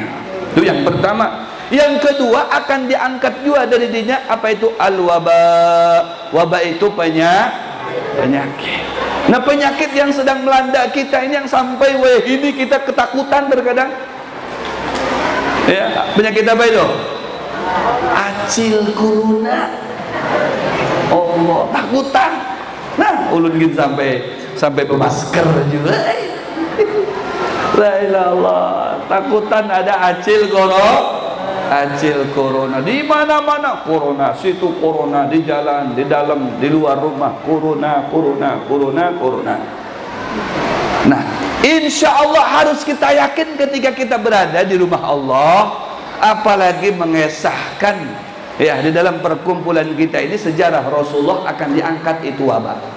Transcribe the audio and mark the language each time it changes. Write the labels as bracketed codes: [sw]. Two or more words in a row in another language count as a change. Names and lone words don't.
[id] Itu yang pertama. Yang kedua, akan diangkat juga dari dirinya apa itu al-waba. Wabah itu penyakit. Nah, penyakit yang sedang melanda kita ini, yang sampai ini kita ketakutan terkadang. Ya, penyakit apa itu? Acil corona. Allah, takutan. Nah, ulun gitu sampai bermasker juga. [ar] لا إله إلا الله, [id] takutan ada acil corona di mana-mana. Corona situ, corona di jalan, di dalam, di luar rumah, corona. Nah, [ar] إن شاء الله [id] harus kita yakin ketika kita berada di rumah Allah, apalagi mengesahkan ya di dalam perkumpulan kita ini sejarah Rasulullah, akan diangkat itu wabah.